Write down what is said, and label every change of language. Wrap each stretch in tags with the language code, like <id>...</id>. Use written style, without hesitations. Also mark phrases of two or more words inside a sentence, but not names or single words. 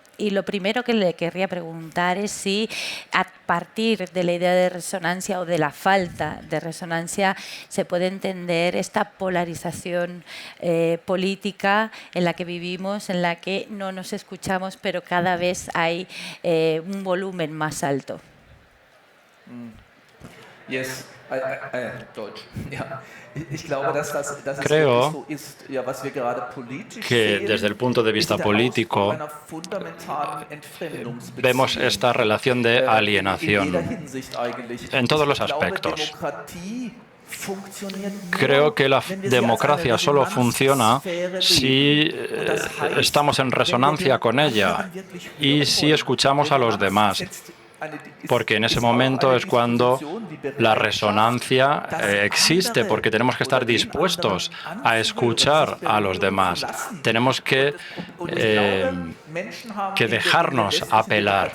<es>Y lo primero que le querría preguntar es si, a partir de la idea de resonancia o de la falta de resonancia, se puede entender esta polarización política en la que vivimos, en la que no nos escuchamos, pero cada vez hay un volumen más alto.</es> <de>Yes, Deutsch. Ja. Ich glaube, dass das</de> <es>Creo</es> <de>so ist, ja, was wir gerade politisch</de> <es>que</es> <de>sehen,</de> <es>desde el punto de vista</es> <de>ist der Ausdruck</de> <es>político</es> <de>einer fundamentalen Entfremdungsbeziehung,</de> <es>vemos esta relación de</es> <de>in jeder</de> <es>alienación</es> <de>Hinsicht eigentlich.</de> <es>en todos los</es> <de>Ich glaube,</de> <es>aspectos.</es> <de>Demokratie funktioniert nur,</de> <es>Creo que la</es> <de>wenn wir sie als</de> <es>democracia</es> <de>eine</de> <es>solo funciona</es> <de>Resonanzsphäre</de> <es>si</es> <de>leben. Und das heißt,</de> <es>estamos en resonancia con ella y si escuchamos a los demás. Porque en ese momento es cuando la resonancia existe, porque tenemos que estar dispuestos a escuchar a los demás. Tenemos que dejarnos apelar.</es>